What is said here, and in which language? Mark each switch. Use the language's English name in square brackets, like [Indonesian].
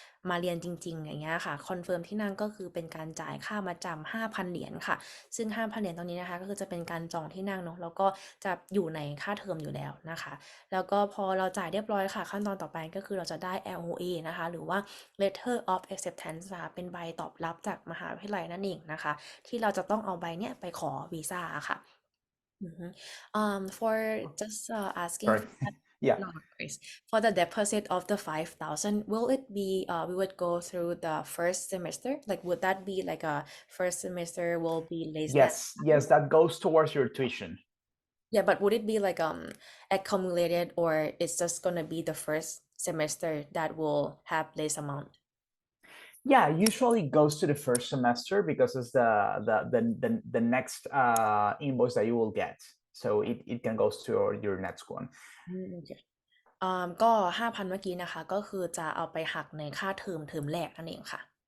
[Thai] มาเรียนจริงๆอย่างเงี้ยค่ะคอนเฟิร์มที่นั่งก็คือเป็นการจ่ายค่ามาจำ5,000 เหรียญค่ะซึ่ง5,000 เหรียญตรงนี้นะคะก็คือจะเป็นการจองที่นั่งเนาะแล้วก็จะอยู่ในค่าเทอมอยู่แล้วนะคะแล้วก็พอเราจ่ายเรียบร้อยค่ะขั้นตอนต่อไปก็คือเราจะได้ LOA นะคะหรือว่า Letter of Acceptance ค่ะเป็นใบตอบรับจากมหาวิทยาลัยนั่นเองนะคะที่เราจะต้องเอาใบเนี้ยไปขอวีซ่าค่ะ Mhm. [English] For just asking Sorry. for that, Yeah. no worries. For the deposit of the 5,000, will it be we would go through the first semester? Like, would that be like a first semester will be less than Yes, that goes towards your tuition. yeah, but would it be like accumulated or it's just gonna be the first semester that will have less amount? Yeah, usually it goes to the first semester because it's the next invoice that you will get. So it can go to your next one. [Thai] โอเคก็5,000เมื่อกี้นะคะก็คือจะเอาไปหักในค่าเทอมแรกนั่นเองค่ะ